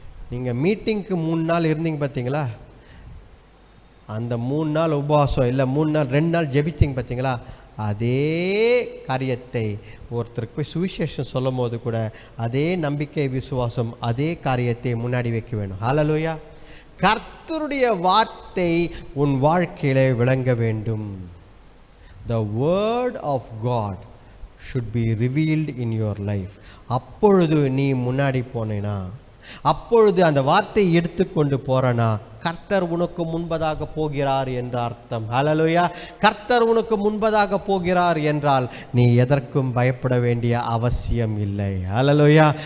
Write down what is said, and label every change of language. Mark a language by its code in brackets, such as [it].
[ta] நீங்கள் மீட்டிங்க்கு 3 நாள் இருந்தீங்க பார்த்தீங்களா, அந்த 3 நாள் உபவாசம் இல்லை 2 நாள் ஜெபித்தீங்க பார்த்தீங்களா, அதே காரியத்தை ஒருத்தருக்கு போய் சுவிசேஷம் சொல்லும் போது கூட அதே நம்பிக்கை விசுவாசம் அதே காரியத்தை முன்னாடி வைக்க வேணும். ஹல்லேலூயா. கர்த்தருடைய வார்த்தை உன் வாழ்க்கையிலே விளங்க வேண்டும். [en] The word of God should be revealed in your life. [ta] அப்பொழுது நீ முன்னாடி போனேனா, அப்பொழுது அந்த வார்த்தையை எடுத்துக்கொண்டு போறனா, கர்த்தர் உனக்கு முன்பதாக போகிறார் என்ற அர்த்தம். ஹல்லேலூயா. கர்த்தர் உனக்கு முன்பதாக போகிறார் என்றால் நீ எதற்கும் பயப்பட வேண்டிய அவசியம் இல்லை. ஹல்லேலூயா.